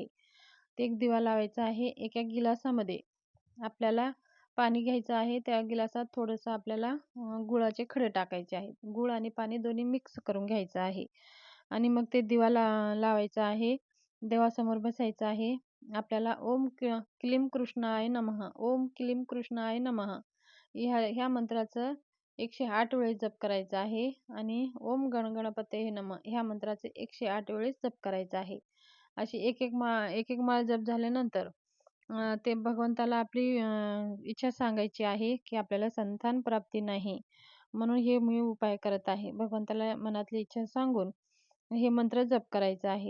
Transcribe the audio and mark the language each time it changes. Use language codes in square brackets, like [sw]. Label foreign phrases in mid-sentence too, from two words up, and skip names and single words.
[mr] ते एक दिवा लावायचा आहे. एका गिलासामध्ये आपल्याला पाणी घ्यायचं आहे. त्या गिलासात थोडंसं आपल्याला गुळाचे खडे टाकायचे आहेत. गूळ आणि पाणी दोन्ही मिक्स करून घ्यायचं आहे आणि मग ते दिवा लावायचा आहे. देवासमोर बसायचं आहे. आपल्याला [sa] ओम क्लीम कृष्णाय नमः, ओम क्लीम कृष्णाय नमः [mr] ह्या मंत्राचं 108 वेळेस जप करायचा आहे आणि [sa] ओम गणगणपतये नमः [mr] ह्या मंत्राचे 108 वेळेस जप करायचा आहे. अशी एक माळ जप झाल्यानंतर ते भगवंताला आपली इच्छा सांगायची आहे की आपल्याला संतान प्राप्ती नाही. म्हणून हे मी उपाय करत आहे. भगवंताला मनातली इच्छा सांगून हे मंत्र जप करायचा आहे.